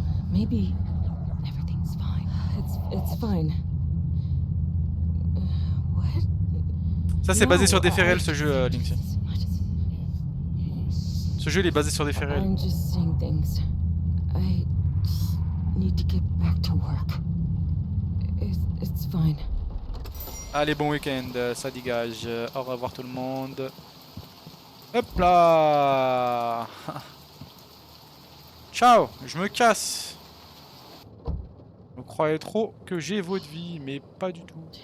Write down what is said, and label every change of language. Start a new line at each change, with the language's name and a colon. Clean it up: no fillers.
English: Maybe everything's fine. It's fine. What?
French: Ça, c'est basé sur des faits
English: I-
French: réels, ce jeu, Linksy. Ce jeu, il est basé sur des faits réels.
English: I'm just saying things. I need to get back to work. It's fine.
French: Allez, bon week-end, ça dégage. Au revoir tout le monde. Hop là. Ciao, je me casse. Vous croyez trop que j'ai votre vie, mais pas du tout.